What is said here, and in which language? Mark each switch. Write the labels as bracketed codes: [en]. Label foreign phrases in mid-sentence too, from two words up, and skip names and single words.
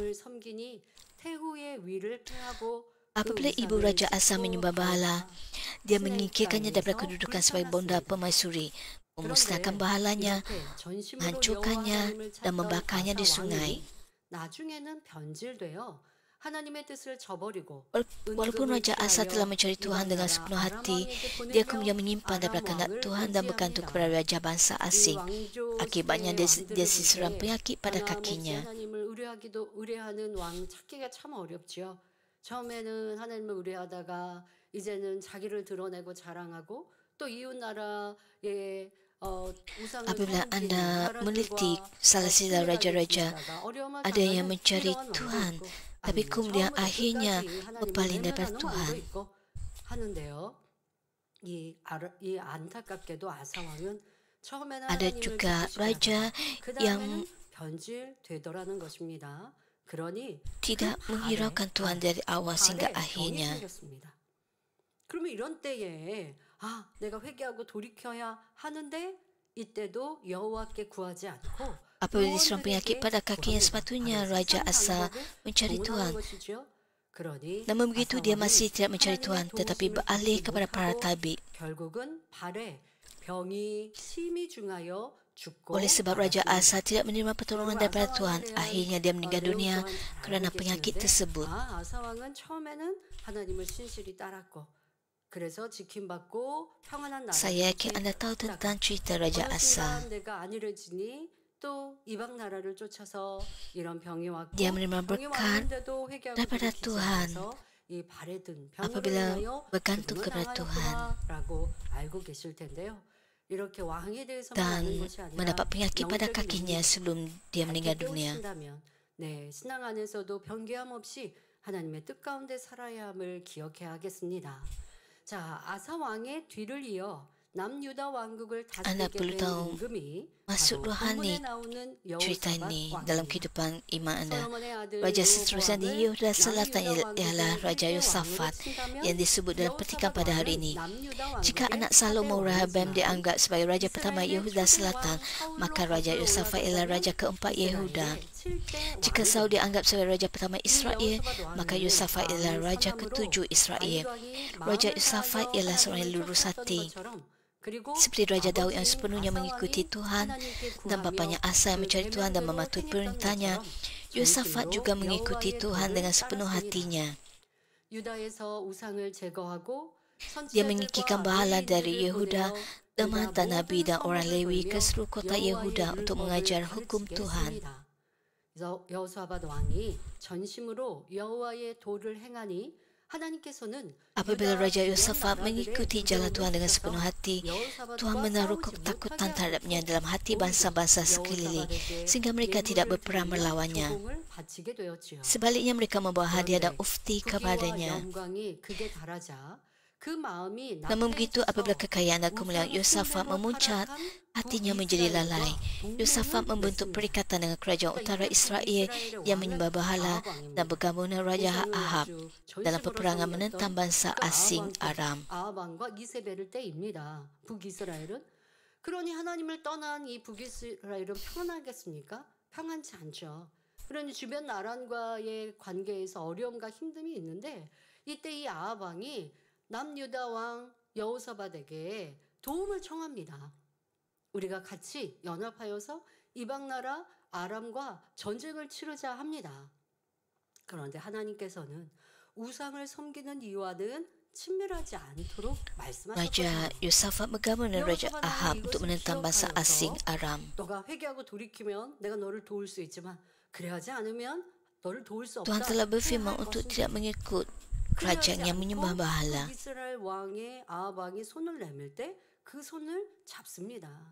[ms] Apabila ibu Raja Asa menyembah bahala, dia menyingkirkannya daripada kedudukan sebagai bonda permaisuri, memusnahkan bahalanya, menghancurkannya dan membakarnya di sungai. Walaupun Raja Asa telah mencari Tuhan dengan sepenuh hati, dia kemudian menyimpan daripada kehendak Tuhan dan bergantung kepada raja bangsa asing. Akibatnya dia diserang penyakit pada kakinya. [ko] 처음에는 하나님을 의뢰하다가 이제는 자기를 드러내고 자랑하고 또 이웃 나라의 우상을 [ms] Apabila [ko] 섬기는 [ms] anda [ko] 나라들과 [ms] melitik salah sila raja-raja, [ko] 어려움을 [ms] ada yang [ko] 당하는 [ms] mencari [ko] 이런 [ms] Tuhan, [ko] 왕도 [ms] tapi [ko] 아닙니다. [ms] kemudian [ko] 처음부터 [ms] akhirnya [ko] 끝까지 하나님을 [ms] berpaling daripada [ko] 외면하는 [ms] Tuhan. [ko] 왕도 있고 하는데요. 이 안타깝게도 아사 왕은 처음에는 [ms] Ada [ko] 하나님을 [ms] juga [ko] 기쁘시게 [ms] raja [ko] 하다가 그 [ms] yang [ko] 다음에는 변질되더라는 것입니다. 그러니 [ms] tidak menghiraukan Tuhan dari awal sehingga akhirnya. [ko] 그러면 이런 때에 내가 회개하고 돌이켜야 하는데 이때도 여호와께 구하지 않고 [ms] Apabila diserang penyakit pada kakinya, sepatutnya Raja Asa mencari Tuhan. Namun begitu dia masih tidak mencari Tuhan, tetapi beralih kepada para tabib. [ko] 결국은 발에 병이 심히 중하여 [ms] Oleh sebab Raja Asa tidak menerima pertolongan daripada Tuhan, akhirnya dia meninggal dunia kerana penyakit tersebut. [ko] 아사 왕은 처음에는 하나님을 신실히 따랐고 그래서 지킴받고 평안한 나라. [ms] Saya yakin anda tahu tentang cerita Raja Asa. [ko] 내가 안일해지니 또 이방 나라를 쫓아서 이런 병이 왔고 [ms] Dia menerima [ko] 병이 [ms] berkat [ko] 왔는데도 회개하고 [ms] daripada [ko] 돌이키지 [ms] Tuhan [ko] 않아서 이 발에 든 [ms] apabila [ko] 병으로 [ms] bergantung kepada Tuhan [ko] 라고 알고 계실 텐데요. 이렇게 왕에 대해서만 [ms] dan [ko] 아는 것이 아니라 [ms] mendapat penyakit pada [ko] 영적인 [ms] kakinya sebelum dia meninggal dunia. [ko] 네, 신앙 안에서도 변개함 없이 하나님의 뜻 가운데 살아야 함을 기억해야 하겠습니다. 자, 아사 왕의 뒤를 이어 남유다 왕국을 [ms] Anda [ko] 다스리게 [ms] perlu [ko] 된 [ms] tahu [ko] 임금이 [ms] maksud [ko] 바로 [ms] rohani [ko] 본문에 나오는 [ms] cerita ini [ko] 여호사밧 [ms] dalam [ko] 왕입니다. [ms] kehidupan iman anda. [ko] 솔로몬의 아들 [ms] Raja seterusnya di [ko] 여로보암을 [ms] Yehuda Selatan [ko] 남유다 [ms] ialah [ko] 왕국의 [ms] Raja [ko] 일대 [ms] Yosafat [ko] 왕으로 친다면 [ms] yang disebut dalam petikan [ko] 여호사밧 [ms] pada hari [ko] 왕은 [ms] ini. [ko] 남유다 [ms] Jika [ko] 왕국의 [ms] anak Salomo [ko] 사대 [ms] Rehoboam [ko] 왕이지만 [ms] dianggap sebagai raja pertama [ko] 이스라엘의 [ms] Yehuda [ko] 초대 [ms] Selatan, [ko] 왕 사울로 [ms] maka Raja [ko] 거슬러 [ms] Yosafat ialah [ko] 올라가면 [ms] raja keempat Yehuda. [ko] 이스라엘의 칠대 [ms] Jika [ko] 왕이 [ms] Saul dianggap sebagai raja pertama Israel, [ko] 여호사밧 [ms] maka [ko] 왕은 [ms] Yosafat ialah [ko] 왕을 [ms] raja [ko] 사람으로 [ms] ketujuh Israel. [ko] 다윗 왕이 [ms] Raja [ko] 마음을 [ms] Yosafat [ko] 다하여 [ms] ialah seorang yang [ko] 하나님을 [ms] lurus [ko] 쫓았던 [ms] hati. [ko] 것처럼 그리고 [ms] Seperti Raja Daud yang [ko] 아버지인 [ms] sepenuhnya [ko] 아사 [ms] mengikuti [ko] 왕이 [ms] Tuhan [ko] 하나님께 [ms] dan [ko] 구하며 [ms] bapaknya Asa yang [ko] 그 [ms] mencari Tuhan dan [ko] 계명대로 [ms] mematuhi [ko] 행했던 [ms] perintahnya, [ko] 것처럼 [ms] Yosafat [ko] 전심으로 [ms] juga mengikuti [ko] 여호와의 [ms] Tuhan dengan [ko] 도를 [ms] sepenuh [ko] 따랐습니다. [ms] hatinya. [ko] 유다에서 우상을 제거하고 [ms] Dia menyingkirkan [ko] 선지자들과 [ms] bahala dari [ko] 레위인들을 [ms] Yehuda [ko] 보내어 [ms] dan [ko] 그가 [ms] menghantar Nabi [ko] 모든 [ms] dan orang [ko] 성읍을 [ms] Lewi ke [ko] 돌며 [ms] seluruh kota [ko] 여호와의 [ms] Yehuda untuk [ko] 율법을 [ms] mengajar hukum [ko] 가르치게 [ms] Tuhan. [ko] 했습니다. 그래서 여호사밧 왕이 전심으로 여호와의 도를 행하니 하나님께서는 [ms] Apabila Raja [ko] 유다 [ms] Yosafat [ko] 주변 [ms] mengikuti [ko] 나라들의 [ms] jalan Tuhan dengan [ko] 두려움을 [ms] sepenuh [ko] 주셔서 [ms] hati, [ko] 여호사밧과 [ms] Tuhan menaruh [ko] 싸우지 [ms] ketakutan [ko] 못하게 [ms] terhadapnya [ko] 하셨고 [ms] dalam hati [ko] 오히려 [ms] bangsa-bangsa sekeliling, [ko] 여호사밧에게 [ms] sehingga mereka tidak [ko] 예물을 [ms] berperang [ko] 드리며 [ms] melawannya. [ko] 조공을 바치게 되었지요. [ms] Sebaliknya mereka membawa hadiah dan [ko] 그런데 [ms] ufti [ko] 부귀와 [ms] kepadanya. [ko] 영광이 극에 달하자 그 마음이 [ms] Namun begitu apabila [ko] 나태해져서 [ms] kekayaan dan kemuliaan [ko] 우상 [ms] Yosafat [ko] 숭배로 [ms] memuncak, [ko] 타락한 [ms] hatinya menjadi [ko] 북이스라엘과 [ms] lalai. Yosafat [ko] 동맹을 [ms] membentuk [ko] 맺습니다. [ms] perikatan dengan kerajaan [ko] 그러니까 [ms] utara [ko] 이때 [ms] Israel [ko] 북이스라엘의 [ms] yang [ko] 왕은 [ms] menyembah berhala [ko] 아합 왕입니다. [ms] dan bergabung dengan Raja [ko] 우상을 [ms] Ahab [ko] 아주 [ms] dalam [ko] 전심으로 [ms] peperangan [ko] 섬겼던 [ms] menentang bangsa [ko] 그 [ms] asing Aram. [ko] 아합 왕과 이세벨 때입니다. 북이스라엘은 그러니 하나님을 떠난 이 북이스라엘은 평안하겠습니까? 평안치 않죠. 그러니 주변 나라과의 관계에서 어려움과 힘듦이 있는데 이때 이 아합 왕이 남유다 왕 여호사밧에게 도움을 청합니다. 우리가 같이 연합하여서 이방 나라 아람과 전쟁을 치르자 합니다. 그런데 하나님께서는 우상을 섬기는 이와는 친밀하지 않도록 [ms] Raja [ko] 말씀하셨거든요. [ms] Yosafat bergabung dengan Raja Ahab untuk menentang bangsa asing Aram. [ko] 너가 회개하고 돌이키면 내가 너를 도울 수 있지만 그래하지 않으면 너를 도울 수 없다. [ms] Tuhan telah berfirman [ko] 해야 할 [ms] untuk [ko] 것은 [ms] tidak mengikut kerajaan yang menyembah berhala. [ko] 이스라엘 왕의 아합 왕이 손을 내밀 때 그 손을 잡습니다.